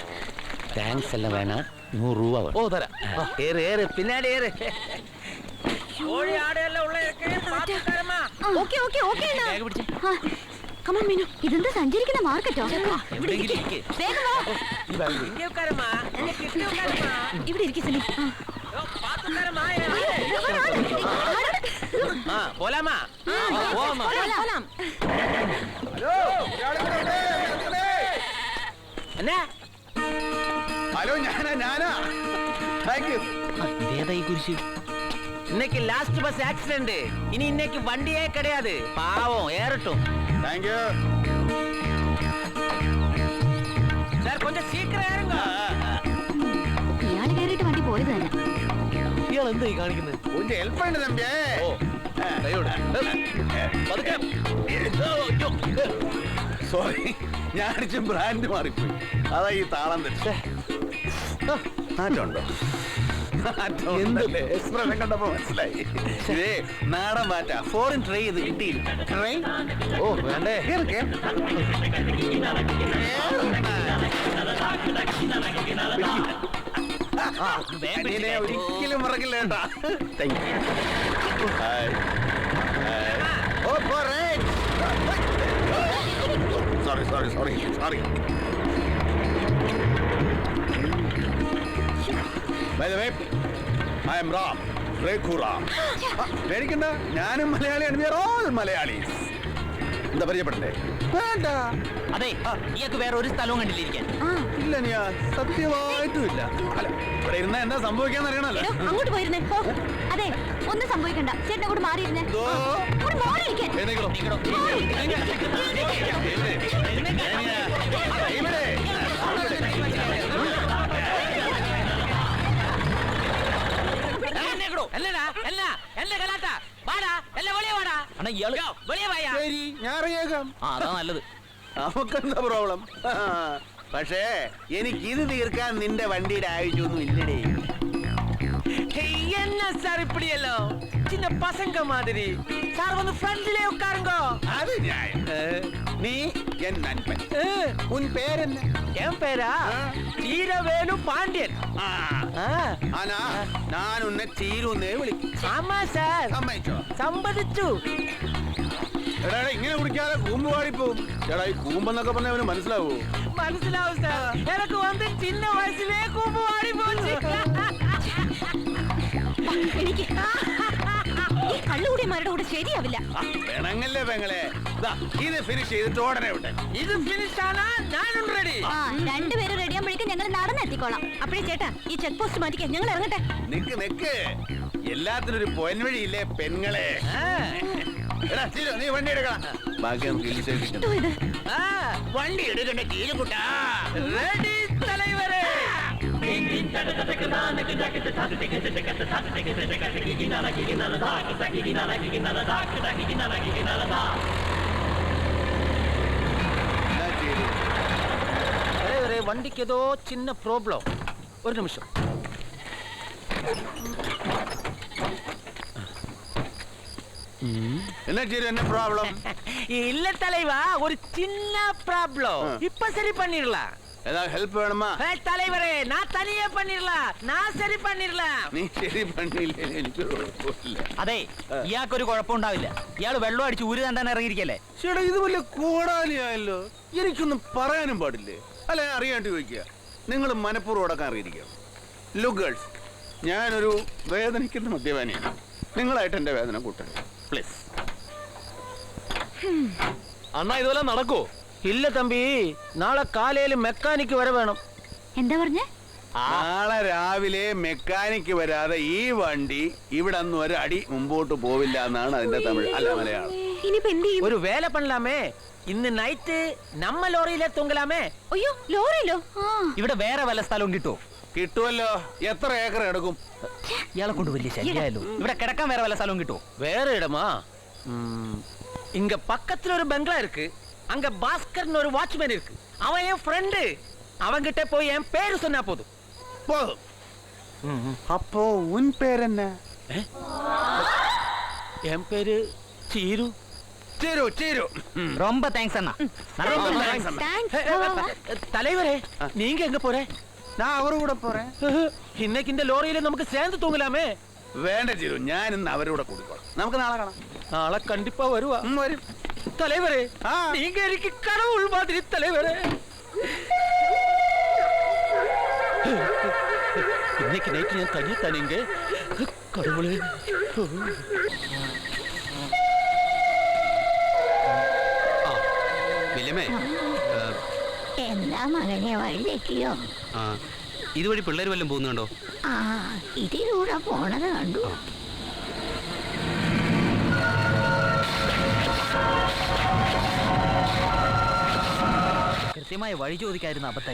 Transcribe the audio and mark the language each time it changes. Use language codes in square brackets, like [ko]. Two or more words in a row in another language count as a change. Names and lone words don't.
[ml] താങ്ക്സ് എല്ലാം വേണ, 100 രൂപ വേണം. ഓ, തരാം. ഏറ് പിന്നാലെ ഏറ്. കോഴി ആടെയെല്ലാം ഉള്ള പാത്തുക്കാരമ്മ. [en] okay okay okay [ml] ബാഗ് പിടിച്ചേ. [en] come on മീനു. [ml] ഇതെന്താ സഞ്ചരിക്കുന്ന മാർക്കറ്റോ? എവിടെയെങ്കിലും ഇരിക്ക്. വേഗം വാ. [ta] ഇங்கே உட்காருமா, இங்கே கிட்ட உட்காருமா. [ml] ഇവിടെ ഇരിക്കും സലീം. [ta] பாத்துக்காரமா. போலாமா? [ml] പോലാം, പോലാം. [ta] என்ன? [ml] ഹലോ ഞാനാ [en] thank you. [ml] ഇതേതാ ഈ കുരിശ്? [ta] இன்னைக்கு [en] last bus accident. [ta] இனி இன்னைக்கு வண்டியே கிடையாது. பாவம் ஏறட்டும். [en] thank you. [ta] சார் கொஞ்சம் சீக்கிரம் ஏறுங்க. [ml] ഇയാള് കയറിയിട്ട് വണ്ടി പോയത് തന്നെ. ഇയാൾ എന്തായി കാണിക്കുന്നത്? ഒന്ന് ഹെൽപ്പ് ഉണ്ട് തമ്പിയേ. ഓ ദയോടെ. പതുക്കെ. സോറി, ഞാൻ അടിച്ച ബ്രാൻഡ് മാറിപ്പോയി. അതാ ഈ താളം തെറ്റ്. നാറ്റുണ്ടോ? എക്സ്പ്രഷൻ കണ്ടപ്പോ മനസ്സിലായി. ഇതേ നാടൻ മാറ്റാ. [en] foreign try [ml] ചെയ്ത് കിട്ടിയില്ല. ട്രൈ? ഓ വേണ്ടേ. ഒരിക്കലും മറക്കില്ല കേട്ടാ. [en] thank you. sorry. By the way, I am Ram. Rekhu Ram. [ml] പേടിക്കണ്ട, ഞാനും മലയാളിയാണ്. [en] We are all Malayalis. [ml] എന്താ പരിചയപ്പെടണ്ടേ? വേണ്ട. അതെ, ഇയാൾക്ക് വേറെ ഒരു സ്ഥലവും കണ്ടില്ലിരിക്കാൻ. ഇല്ല, ഞാൻ സത്യമായിട്ടും ഇല്ല. അല്ല, ഇവിടെ ഇരുന്ന എന്താ സംഭവിക്കാന്ന് അറിയണല്ലോ. എടോ, അങ്ങോട്ട് പോയിരുന്നേ. ഓ, അതെ, ഒന്നും സംഭവിക്കണ്ട. ചേട്ടൻ അങ്ങോട്ട് മാറിയിരുന്നേ. ഇതോ. അങ്ങോട്ട് മാറിയിരിക്കാൻ. എഴുന്നേക്കടോ. ഇവിടെ. [ta] என்னடா? என்ன கலாட்டா? வாடா, எல்லாம் வெளியே வாடா. [ml] അണ്ണാ ഇയാള് [ta] வெளியே வாயா. [ml] ശരി, ഞാൻ അറിയാം. അതാ നല്ലത്. നമുക്കെന്താ പ്രോബ്ലം? പക്ഷേ എനിക്ക് ഇത് തീർക്കാൻ നിന്റെ വണ്ടിയുടെ ആവശ്യമൊന്നും ഇല്ലടേ. [ta] என்ன சார் இப்படி எல்லாம் சின்ன பசங்க மாதிரி சார் வந்து ஃப்ரண்ட்லயே உட்காருங்க. [ml] അത് ഞാൻ. [ta] நீ என் நண்பன். உன் பேர் என்ன? என் பேரா வீரவேலு பாண்டியன். [ml] ആനാ ഞാൻ ഉന്നെ ചീരുന്നേ വിളിക്കും. [ta] ஆமா சார், [ml] സമ്മതിച്ചോ? சம்மதிച്ചു. എടാ ഇങ്ങനെ കുടിക്കാതെ കൂമ്പ് പാടിപ്പോവും. എടാ ഈ കൂമ്പെന്നൊക്കെ പറഞ്ഞ അവന് മനസ്സിലാവൂ? മനസ്സിലാവും സാർ. [ta] எனக்கு வந்து சின்ன வயசுலயே கூம்பு வாடி போச்சு. [ml] എനിക്ക് ഈ കള്ളുകൂടിയന്മാരുടെ കൂടെ ശരിയാവില്ല. വേണങ്ങല്ലേ പെങ്ങളെ. ദാ, ഇത് ഫിനിഷ് ചെയ്തിട്ട് ഉടനെ വിട്ടെ. ഇത് ഫിനിഷ് ആണാ ഞാനും റെഡി. ആ, രണ്ടുപേരും റെഡിയാകുമ്പോഴേക്കും ഞങ്ങൾ നടന്നെത്തിക്കോളാം. അപ്പഴേ ചേട്ടാ ഈ ചെക്ക് പോസ്റ്റ് മാറ്റിക്കാൻ ഞങ്ങൾ ഇറങ്ങട്ടെ. നിക്ക് എല്ലാത്തിനും ഒരു പൊൻവഴിയില്ലേ പെങ്ങളെ. എടാ ചീരു, നീ വണ്ടി എടുക്കണം. ബാക്കി നമുക്ക് ഇലിച്ചേക്കിട്ടും. എന്തോ ഇത്? വണ്ടി എടുക്കണ്ട ചീരുകുട്ടാ. [ta] ரெடி தலைவரே. தலைவரே, வண்டிக்கு ஏதோ சின்ன ப்ராப்ளம். ஒரு நிமிஷம். [ml] എന്നാ ചീരു, [ta] என்ன പ്രോബ്ലം? இல்ல தலைவா, ஒரு சின்ன ப்ராப்ளம். இப்ப சரி பண்ணிடலாம். [ml] ഏതാ ഹെൽപ്പ് വേണമാ? [ta] தலைவரே, நான் தனியே பண்ணிடலாம். நான் சரி பண்ணிடலாம். [ml] നീ ശരി പണിയില്ലേ, എനിക്ക് കുഴപ്പമില്ല. അതെ, ഇയാൾക്കൊരു കുഴപ്പമുണ്ടാവില്ല. ഇയാള് വെള്ളം അടിച്ച് ഊര് തണ്ടാൻ ഇറങ്ങിയിരിക്കല്ലേ. ചേട്ടാ ഇത് വലിയ കോടാലിയായല്ലോ. എനിക്കൊന്നും പറയാനും പാടില്ലേ? അല്ല, അറിയാണ്ട് ചോദിക്കുക. നിങ്ങൾ മനഃപൂർവ്വം അടക്കാൻ അറിയിരിക്കുക. [en] look girls, [ml] ഞാനൊരു വേദനിക്കുന്ന മദ്യപാനിയാണ്. നിങ്ങളായിട്ട് എന്റെ വേദന കൂട്ടണം പ്ലീസ്. അണ്ണാ ഇതുവരെ നടക്കോ? [ta] இல்ல தம்பி, நாளை காலையில மெக்கானிக் வர வேணும். [ml] എന്താ പറഞ്ഞേ? നാളെ രാവിലെ മെക്കാനിക്ക് വരാതെ ഈ വണ്ടി ഇവിടെ ഒന്നും ഒരു അടി മുമ്പോട്ട് പോവില്ല എന്നാണ് അതിന്റെ തമിഴ്, അല്ല മലയാളം. ഇനിയിപ്പോ എന്ത് ചെയ്യും? [ta] ஒரு வேலை பண்ணலாமே. [ml] ഇന്ന് നൈറ്റ് നമ്മ ലോറിയിലെ തൂങ്ങലാമേ. അയ്യോ, ലോറിയിലോ? ഇവിടെ വേറെ വല്ല സ്ഥലവും കിട്ടുമോ? കിട്ടുമല്ലോ. എത്ര ഏക്കർ എടുക്കും? ഇയാളെ കൊണ്ട് വലിയ ശല്യമായല്ലോ. ഇവിടെ കിടക്കാൻ വേറെ വല്ല സ്ഥലവും കിട്ടുമോ? [ta] வேற இடமா? இங்க பக்கத்துல ஒரு பெங்களா இருக்கு. அங்க பாஸ்கர்னு ஒரு வாட்ச்மேன் இருக்கு. அவன் என் ஃப்ரெண்டு. அவன்கிட்ட போய் என் பேரு சொன்னா போதும். போதும். அப்போ உன் பேர் என்ன? என் பேரு சீரு. ചീരു ചീരു. ரொம்ப தேங்க்ஸ் அண்ணா. தலைவரே, நீங்க எங்க போற? [ml] ഞാൻ അവരുടെ കൂടെ പോറേ. [ta] இன்னைக்கு இந்த லோரியில நமக்கு சேர்ந்து தூங்கலாமே. [ml] വേണ്ട ചെയ്തു, ഞാൻ ഇന്ന് അവരോട് കൂടിക്കോളാം. നമുക്ക് നാളെ കാണാം. നാളെ കണ്ടിപ്പാ വരുവാ. വരും. [ta] தலைவரே, ஆ. நீங்க எனக்கு கடவுள் மாதிரி தலைவரே. இன்னைக்கு நைட்டு நான் தனியா தானீங்க கடவுளே. [ml] വില്യമേ, എന്താ മകനെ വഴിതെറ്റിയോ? ഇതുവഴി പിള്ളേർ വല്ലതും പോകുന്നുണ്ടോ? ആ, ഇതിലൂടെ പോണത് കണ്ടു. കൃത്യമായ വഴി ചോദിക്കായിരുന്നു അബദ്ധായി.